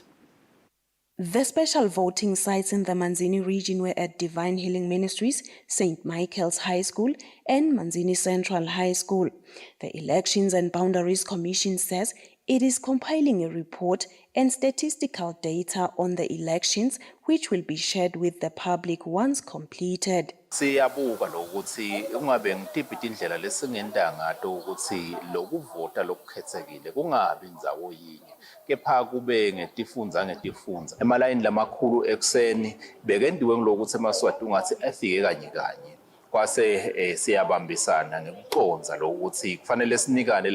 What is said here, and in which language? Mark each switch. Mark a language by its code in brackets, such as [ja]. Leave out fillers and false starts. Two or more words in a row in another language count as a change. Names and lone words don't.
[en] The special voting sites in the Manzini region were at Divine Healing Ministries, St. Michael's High School, and Manzini Central High School. The Elections and Boundaries Commission says It is compiling a report and statistical data on the elections, which will be shared with the public once completed. [ss] Siyabuka lokuthi ungabe ngitiphi indlela lesingenda ngato ukuthi lokuvota lokukhethekile kungabi indzawo yinye kepha kube ngetifundza emalayini lamakhulu ekseni bekendiwe ngilokuthi emaswati ungathi afike kanye kwase siyabambisana ngekuconza lokuthi kufanele sinikane